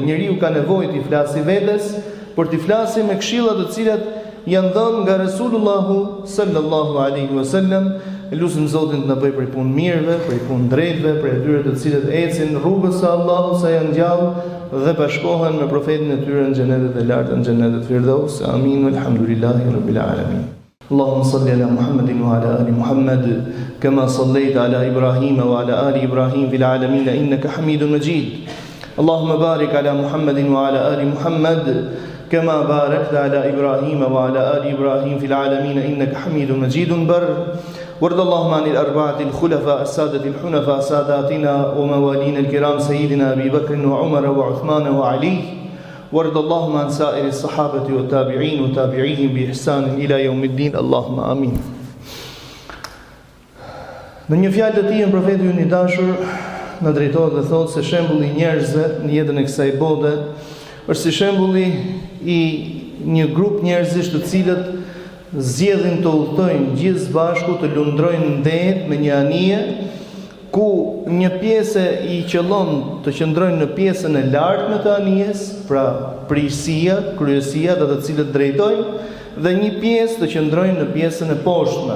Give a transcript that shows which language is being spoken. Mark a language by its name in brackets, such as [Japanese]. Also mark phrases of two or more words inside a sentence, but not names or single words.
[Albanian] Njeriu ka nevojë t'i flasë vetes, por t'i flasë me këshillat të cilat janë dhënë nga Resulullahu [Arabic] صلى الله عليه وسلم. [Albanian] Lutim Zotin të na bëjë prej punë mirëve, prej punë drejtëve, prej atyre të cilët ecin rrugës së Allahut sa janë gjallë dhe bashkohen me profetin e tyre në xhenetet e larta, në xhenetet Firdaus. Amin. [Arabic] الحمد لله رب العالمين. اللهم صل على محمد وعلى آل محمد كما صليت على إبراهيم وعلى آل إبراهيم في العالمين إنك حميد مجيد. اللهم بارك على محمد وعلى آل محمد كما باركت على إبراهيم وعلى آل إبراهيم في العالمين إنك حميد مجيد بر. وارض اللهم عن الأربعة الخلفاء السادة الحنفاء ساداتنا وموالينا الكرام سيدنا أبي بكر وعمر وعثمان وعلي. وارض اللهم عن سائر الصحابة والتابعين وتابعيهم بإحسان إلى يوم الدين. اللهم آمين. [Albanian] Në një fjalë të tij profeti i dashur na drejtohet dhe thotë se shembulli i njerëzve në jetën e kësaj bote është si shembulli i një grup njerëzish të cilët zgjedhin të udhtojnë gjithë bashku të lundrojnë në det me një anije ku një pjesë i qëllon të qëndrojnë në pjesën e lartme të anijes, pra prishësia, kryesia dhe të cilët drejtojnë, dhe një pjesë të qëndrojnë në pjesën e poshtme.